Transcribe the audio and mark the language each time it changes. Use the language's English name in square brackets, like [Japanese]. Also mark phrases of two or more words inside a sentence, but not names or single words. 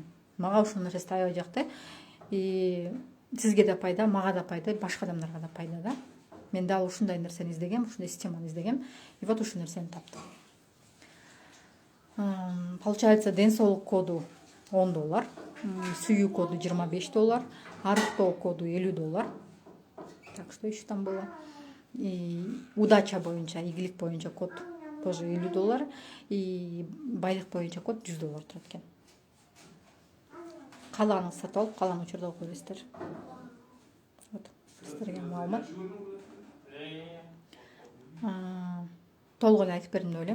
[Kyrgyz] Мага ушул нерсе аябай жакты. И сизге да пайда, мага да пайда, башка адамдарга да пайда да. Мен дал ушундай нерсени издегем, ушундай системаны издегем. [Russian] И вот [Kyrgyz] ушул нерсени таптым. Получается, ден соолук коду $10, сүйүү коду $25, арыктоо коду $50. [Russian] Так что еще там было. И удача [Kyrgyz] боюнча, ийгилик боюнча код [Russian] тоже $50. [Kyrgyz] И байлык боюнча код $100 турат экен. Калаганыңызды сатып алып, калаган учурда окуй бересиздер. Вот, сиздерге маалымат. Толук эле айтып бердим деп ойлойм.